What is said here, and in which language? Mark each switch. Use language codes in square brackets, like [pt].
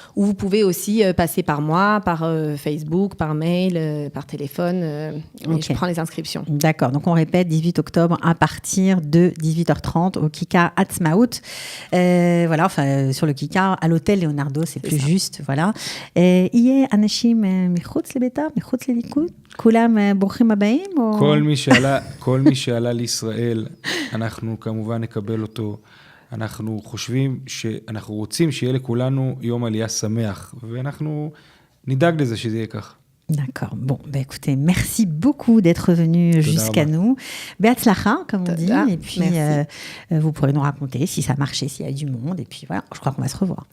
[fr] Ou vous pouvez aussi passer par moi, par Facebook, par mail, par téléphone. Okay. Je prends les inscriptions. D'accord. Donc, on répète, 18 octobre à partir de 18h30 au Kikar Atzmaout. Voilà, enfin, sur le Kikar, à l'hôtel Leonardo, c'est plus juste. Voilà. [he] יהיה אנשים מחוץ לבית"ר, מחוץ לליכוד? כולם ברוכים הבאים? כל מי שעלה לישראל, אנחנו כמובן נקבל אותו. אנחנו חושבים שאנחנו רוצים שיהיה לכולנו יום עלייה שמח, ואנחנו נדאג לזה שזה יהיה כך. [fr] D'accord. Bon, écoutez, merci beaucoup d'être venu jusqu'à nous. Beatzlacha, comme on dit. Et puis, vous pourrez nous raconter si ça marchait, s'il y a du monde. Et puis voilà, je crois qu'on va se revoir.